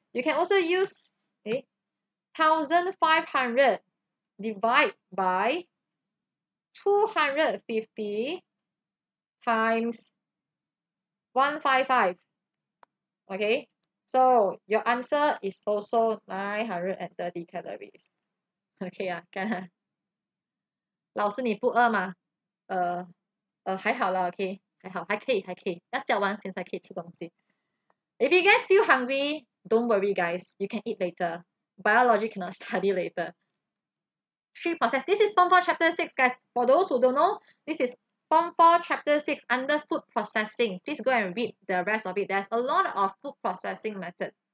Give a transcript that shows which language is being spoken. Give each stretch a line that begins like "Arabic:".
English: You can also use 1500 divide by 250 times 155. Okay, so your answer is also 930 calories.
Chinese: Okay 看老师你不饿吗？还好啦 ，OK， 还可以，要叫完先才可以吃东西。
English: If you guys feel hungry, don't worry, guys. You can eat later. Biology cannot study later. 3 process. This is Form 4 Chapter 6, guys. For those who don't know, this is Form 4 Chapter 6 under food processing. Please go and read the rest of it. There's a lot of food processing methods.